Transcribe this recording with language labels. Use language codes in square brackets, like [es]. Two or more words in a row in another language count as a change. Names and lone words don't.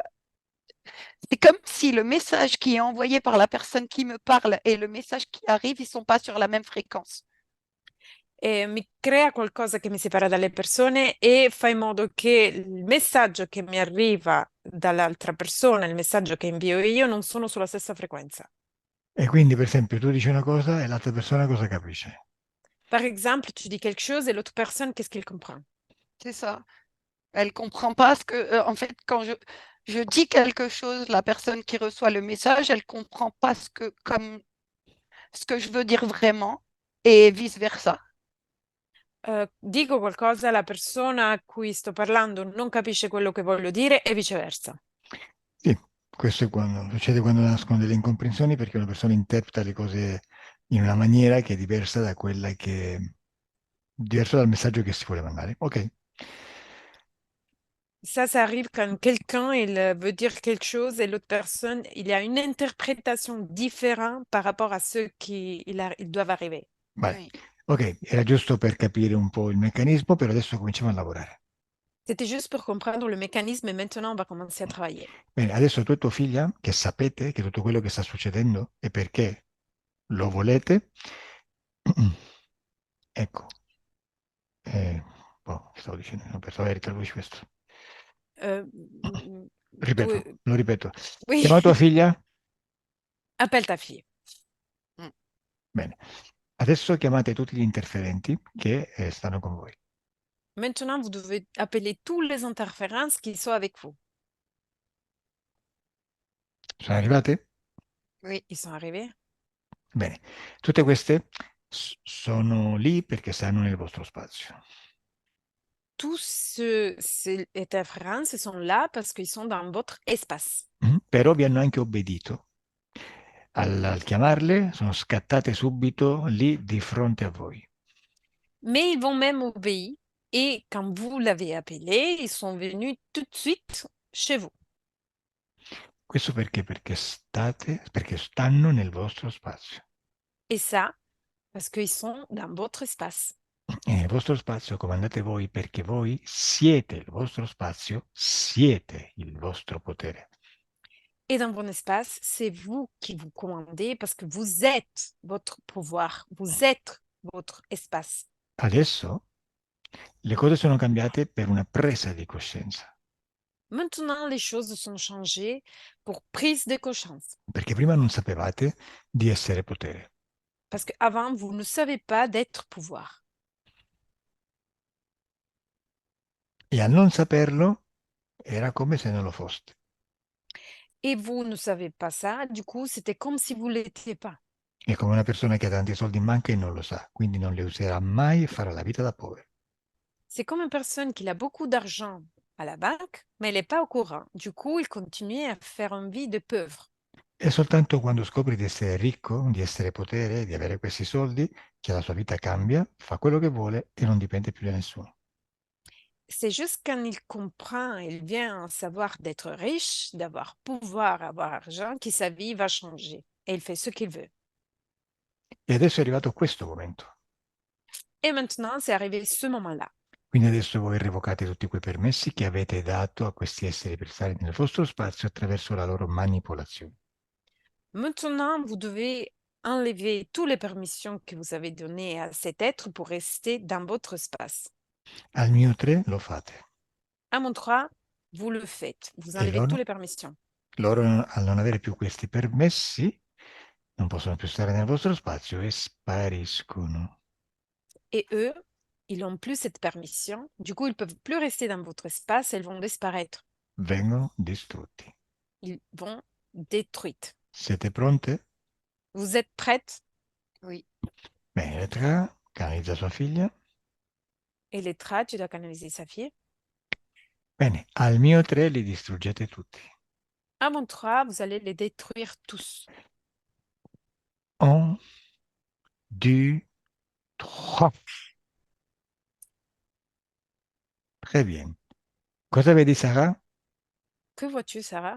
[fr] C'est comme si le message qui est envoyé par la personne qui me parle et le message qui arrive, ils ne sont pas sur la même fréquence. [it] E mi crea qualcosa che mi separa dalle persone e fa in modo che il messaggio che mi arriva dall'altra persona, il messaggio che invio io, non sono sulla stessa frequenza. E quindi, per esempio, tu dici una cosa e l'altra persona cosa capisce? [fr] Par exemple, tu dis quelque chose et l'autre personne, qu'est-ce qu'il comprend? C'est ça. Elle ne comprend pas ce que, en fait, quand je dis quelque chose, la personne qui reçoit le message, elle ne comprend pas ce que je veux dire vraiment et vice-versa. [it] Dico qualcosa, la persona a cui sto parlando non capisce quello che voglio dire e viceversa. Sì, questo è quando succede quando nascono delle incomprensioni perché una persona interpreta le cose in una maniera che è diversa da quella che diverso dal messaggio che si vuole mandare. Ok. [fr] Ça arrive quand quelqu'un il veut dire quelque chose et l'autre personne, il y a une interprétation différente par rapport à ce ils doivent arriver. Vale. Oui. [it] Ok, era giusto per capire un po' il meccanismo, però adesso cominciamo a lavorare. [fr] C'était juste pour comprendre le mécanisme et maintenant on va commencer à travailler. [it] Bene, adesso tu e tua figlia, che sapete che tutto quello che sta succedendo e perché lo volete, ecco, che stavo dicendo, ho perso la verità, lui questo. Euh, mm, Ripeto, [fr] tu- [it] lo ripeto. [fr] oui, [it] Chiama tua figlia? [fr] appelle ta fille. Mm. [it] Bene. Adesso chiamate tutti gli interferenti che stanno con voi. Maintenant, vous devez appeler tous les interférences qui sont avec vous. Sono arrivate? [fr] Oui. Ils sont arrivés. [it] Bene. Tutte queste sono lì perché stanno nel vostro spazio. [fr] Tous ces interférences sont là parce qu'ils sont dans votre espace. [it] Però vi hanno anche obbedito. Al chiamarle sono scattate subito lì di fronte a voi. [fr] Mais ils vont même obéir et quand vous l'avez appelé, ils sont venus tout de suite chez vous. [it] Questo perché? Perché stanno nel vostro spazio. [fr] Et ça, parce qu'ils sont dans votre espace. [it] E nel vostro spazio comandate voi perché voi siete il vostro spazio, siete il vostro potere. [fr] Et dans votre espace, c'est vous qui vous commandez parce que vous êtes votre pouvoir, vous êtes votre espace. [it] Adesso le cose sono cambiate per una presa di coscienza, [fr] Maintenant, les choses sont changées pour prise de conscience. [it] perché prima non sapevate di essere potere. [fr] Parce qu'avant, vous ne savez pas d'être pouvoir. [it] E a non saperlo era come se non lo foste. [fr] Et vous ne savez pas ça, du coup, c'était comme si vous ne l'étiez pas. [it] È come una persona che ha tanti soldi in banca e non lo sa, quindi non li userà mai e farà la vita da povero. [fr] C'est comme une personne qui a beaucoup d'argent à la banque, mais elle n'est pas au courant. Du coup, il continue à faire une vie de pauvre. [it] È soltanto quando scopri di essere ricco, di essere potere, di avere questi soldi, che la sua vita cambia, fa quello che vuole e non dipende più da nessuno. [fr] C'est juste quand il comprend, il vient en savoir d'être riche, d'avoir pouvoir, avoir argent, que sa vie va changer. Et il fait ce qu'il veut. [it] E adesso è arrivato questo momento. [fr] Et maintenant, c'est arrivé ce moment-là. [it] Quindi adesso voi revocate tutti quei permessi che avete dato a questi esseri per stare nel vostro spazio attraverso la loro manipolazione. [fr] Maintenant, vous devez enlever toutes les permissions que vous avez données à cet être pour rester dans votre espace. [it] Al mio 3 lo fate. [fr] À mon 3, vous le faites. Vous [it] E [fr] enlevez [it] loro, [fr] toutes les permissions. [it] loro, al non avere più questi permessi, non possono più stare nel vostro spazio e spariscono. [fr] Et eux, ils n'ont plus cette permission. Du coup, ils ne peuvent plus rester dans votre espace. Ils vont disparaître. [it] Vengono distrutti. [fr] Ils vont détruire. [it] Siete pronte? [fr] Vous êtes prête? Oui. [it] Bene, Elettra canalizza sua figlia. [fr] Elettra, tu dois canaliser sa fille. [it] Bene, al mio 3 li distruggete tutti. [fr] À mon 3, vous allez les détruire tous. [it] 1, 2, 3. [fr] Très bien. [it] Cosa vedi, Sarah? [fr] Que vois-tu, Sarah?